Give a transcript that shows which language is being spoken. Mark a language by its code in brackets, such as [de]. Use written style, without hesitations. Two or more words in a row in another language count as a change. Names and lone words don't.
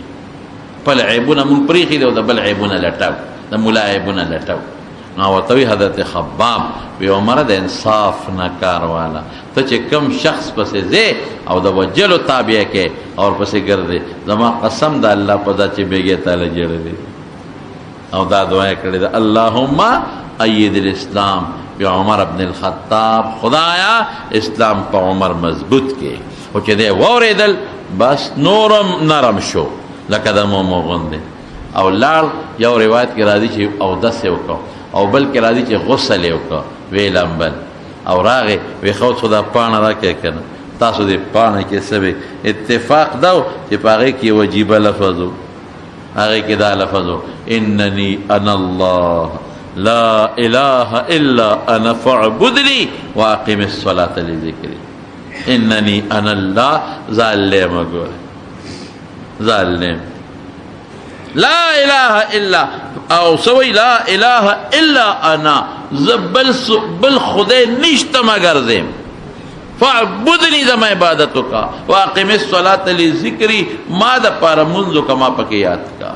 [ps] خپل عیبونه مونږ پرېښي دي او د بل عیبونه لټو، د ملا عیبونه لټو. نو ورته وایي حضرت خباب وی عمره د انصاف نه کار واله، ته چې کم شخص پسې ځې او د وجلو تابع کې او پسې ګرځې، زما قسم د الله په ذات چې بیګې تعالی جوړوي. او دا دعا یې کړې ده [ar] اللهم اید الاسلام بعمر بن الخطاب، [ps] خدایا اسلام په عمر مضبوط کې. او چې دی واورېدل بس نورم نرم شو لکه د مومو غوندې. او لاړ. یو روایت کې راځي چې اودس یې وکړو او بل کې راځي چې غسل یې وکړو، ویې لامبل او راغې وی خو دا پاڼه راکړې که نه. تاسو دې پاڼه کې څه وی اتفاق دا و چې په هغې کې وجیبه لفظ و، هغې کې دا لفظ و [ar] انني انا الله لا اله الا انا فاعبدني واقم الصلاه لذکری. انني انا الله [ps] ظالم ګوره ظالم [ar] لا اله الا [ps] او سوی [ar] لا اله الا انا [ps] بل خدای نشته مگر زم فاعبدني زما عبادت کا [ar] واقم الصلاه لذکری [ps] ما د پاره منځو کما پکې یاد کا.